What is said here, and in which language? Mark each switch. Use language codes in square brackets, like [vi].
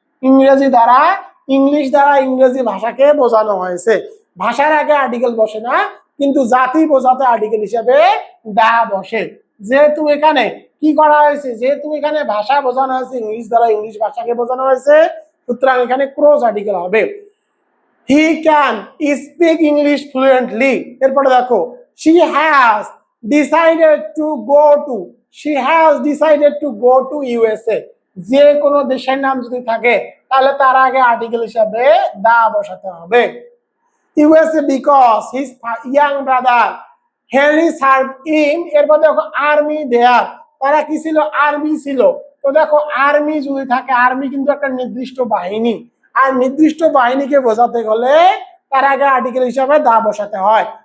[bn] ইংরেজি দ্বারা ইংলিশ দ্বারা ইংরেজি ভাষাকে বোঝানো হয়েছে। ভাষার আগে আর্টিকেল বসে না, কিন্তু জাতি বোঝাতে আর্টিকেল হিসেবে দা বসে। যেহেতু এখানে কি করা হয়েছে, যেহেতু এখানে ভাষা বোঝানো হয়েছে, ইংলিশ দ্বারা ইংলিশ ভাষাকে বোঝানো হয়েছে, সুতরাং এখানে ক্রস আর্টিকেল হবে। [en] He can speak English fluently. [bn] এরপরে দেখো [en] she has decided to go to, she has decided to go to USA। [bn] যে কোনো দেশের নাম যদি থাকে তাহলে তার আগে আর্টিকেল হিসাবে দা বসাতে হবে। [en] USA because his young brother Henry served in, [bn] এরপর দেখো আর্মি দেয়ার, তারা কি ছিল, আর্মি ছিল। তো দেখো আর্মি যদি থাকে, আর্মি কিন্তু একটা নির্দিষ্ট বাহিনী, আর নির্দিষ্ট বাহিনীকে বোঝাতে গেলে তার আগে আর্টিকেল হিসাবে দা বসাতে হয়।